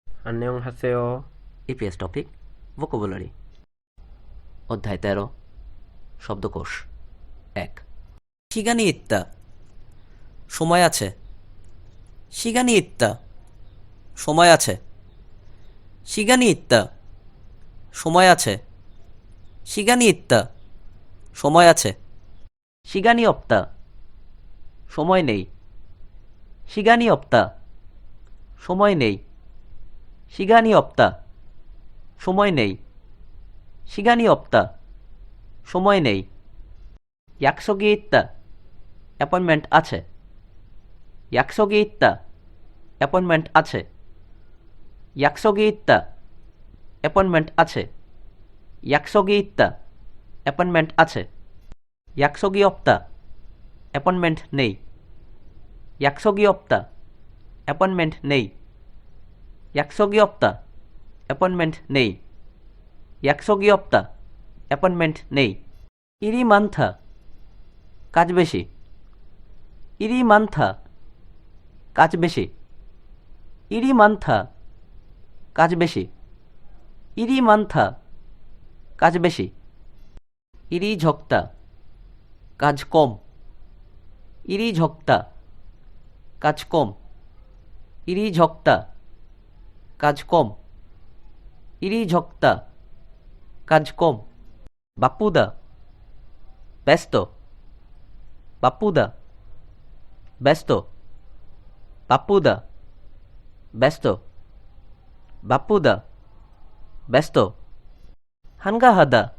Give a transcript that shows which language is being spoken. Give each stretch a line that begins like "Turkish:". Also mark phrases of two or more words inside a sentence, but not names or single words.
Korean: 안녕하세요.
Bangla: EPS
English: topic vocabulary
Bangla: অধ্যায় 13 শব্দকোষ 1
Korean: 시간이 있다
Bangla: সময় আছে
Korean: 시간이 있다
Bangla: সময় আছে
Korean: 시간이 있다
Bangla: সময় আছে
Korean: 시간이 있다
Bangla: সময় আছে
Korean: 시간이 없다
Bangla: সময় নেই
Korean: 시간이 없다
Bangla: সময় নেই
Korean: 시간이 없다
Bangla: সময় নেই
Korean: 시간이 없다
Bangla: সময় নেই
Korean: 약속이 있다
Bangla: অ্যাপয়েন্টমেন্ট আছে
Korean: 약속이 있다
Bangla: অ্যাপয়েন্টমেন্ট আছে
Korean: 약속이 있다
Bangla: অ্যাপয়েন্টমেন্ট আছে
Korean: 약속이 있다
Bangla: অ্যাপয়েন্টমেন্ট আছে
Korean: 약속이 없다
Bangla: অ্যাপয়েন্টমেন্ট নেই
Korean: 약속이 없다
Bangla: অ্যাপয়েন্টমেন্ট নেই
Korean: 약속이 없다
Bangla: অ্যাপয়েন্টমেন্ট নেই
Korean: 약속이 없다
Bangla: অ্যাপয়েন্টমেন্ট নেই
Korean: 일이 많다
Bangla: কাজ বেশি
Korean: 일이 많다
Bangla: কাজ বেশি
Korean: 일이 많다
Bangla: কাজ বেশি
Korean: 일이 많다
Bangla: কাজ বেশি
Korean: 일이 적다
Bangla: কাজ কম
Korean: 일이 적다
Bangla: কাজ কম
Korean: 일이 적다
Bangla: কাজ কম
Korean: 일이 적다
Bangla: কাজ কম
Korean: 바쁘다 ব্যস্ত 바쁘다 ব্যস্ত 바쁘다 ব্যস্ত 바쁘다 ব্যস্ত 한가하다